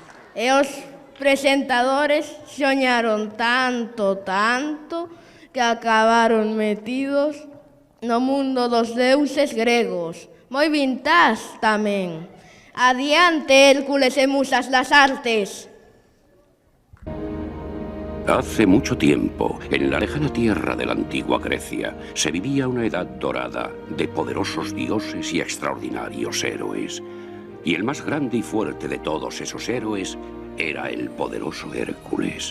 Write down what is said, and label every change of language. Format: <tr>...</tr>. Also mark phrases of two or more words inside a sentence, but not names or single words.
<gl>E os presentadores soñaron tanto que acabaron metidos no mundo dos deuses gregos. Moi vintage tamén. Adiante, Hércules e musas das artes.</gl> <es>Hace mucho tiempo, en la lejana tierra de la antigua Grecia, se vivía una edad dorada de poderosos dioses y extraordinarios héroes. Y el más grande y fuerte de todos esos héroes era el poderoso Hércules.</es>